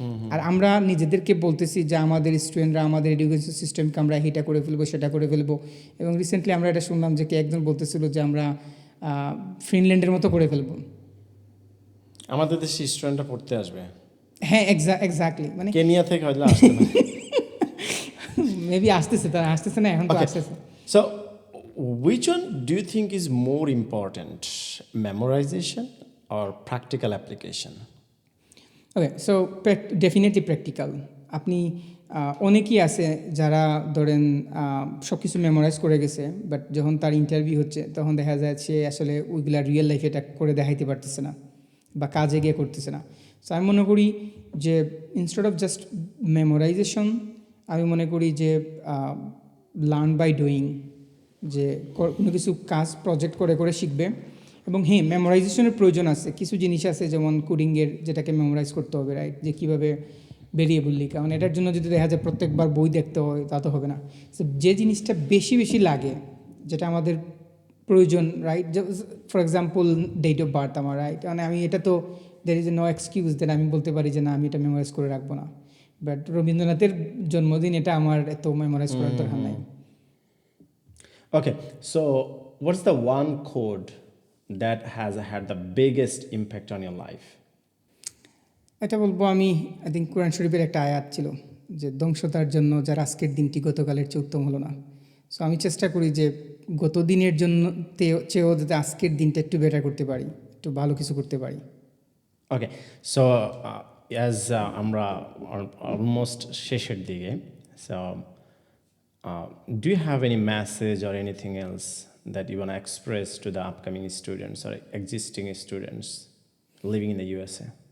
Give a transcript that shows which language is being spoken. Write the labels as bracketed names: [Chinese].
[Bangla] আর আমরা নিজেদেরকে বলতেছি যে আমাদের স্টুডেন্টরা, আমাদের এডুকেশন সিস্টেমকে আমরা এটা করে ফেলবো, সেটা করে ফেলবো। এবং রিসেন্টলি আমরা এটা শুনলাম যে একজন বলতেছিল যে আমরা ফিনল্যান্ডের মতো করে ফেলবো। আমাদের দেশে স্টুডেন্টরা পড়তে আসবে। হ্যাঁ, এক্স্যাক্টলি, মানে কেনিয়া থেকে হয়তো আসতে পারে। মেবি আসতেছে, তারা আসতেছে না, এখন তো আসতেছে। [English] So, which one do you think is more important, memorization or practical application? [Bangla] Okay, so definitely practical. আপনি অনেকেই আছে যারা ধরেন সব কিছু মেমোরাইজ করে গেছে, বাট যখন তার ইন্টারভিউ হচ্ছে তখন দেখা যায় সে আসলে ওইগুলা রিয়েল লাইফে এটা করে দেখাইতে পারতেছে না বা কাজে গিয়ে করতেছে না। সো আমি মনে করি যে ইনস্টেড অফ জাস্ট মেমোরাইজেশন, আমি মনে করি যে লার্ন বাই ডুইং, যে কোনো কিছু কাজ প্রজেক্ট করে করে শিখবে। এবং হ্যাঁ, মেমোরাইজেশনের প্রয়োজন আছে, কিছু জিনিস আছে যেমন কোডিংয়ের, যেটাকে মেমোরাইজ করতে হবে, রাইট? যে কীভাবে ভেরিয়েবল লিখা, মানে এটার জন্য যদি দেখা যায় প্রত্যেকবার বই দেখতে হয় তা তো হবে না। সো যে জিনিসটা বেশি বেশি লাগে, যেটা আমাদের প্রয়োজন, right? For example date of birth আমার, রাইট? মানে আমি এটা তো [English] there is no excuse [Bangla] দেন আমি বলতে পারি যে না, আমি এটা মেমোরাইজ করে রাখবো না। বাট রবীন্দ্রনাথের জন্মদিন, এটা আমার এত মেমোরাইজ করার দরকার নাই। [English] Okay, so what's the one code that has had the biggest impact on your life? [Bangla] এটা বলবো আমি, [English] I think [Bangla] কোরআন শরীফের একটা আয়াত ছিল যে ধ্বংসতার জন্য যার আজকের দিনটি গতকালের চেয়ে উত্তম হলো না। সো আমি চেষ্টা করি যে গত দিনের জন্য চেয়েও যাতে আজকের দিনটা একটু বেটার করতে পারি, একটু ভালো কিছু করতে পারি। [English] Okay, so as [Bangla] আমরা [English] almost [Bangla] শেষের দিকে, [English] so do you have any message or anything else that you want to express to the upcoming students or existing students living in the USA?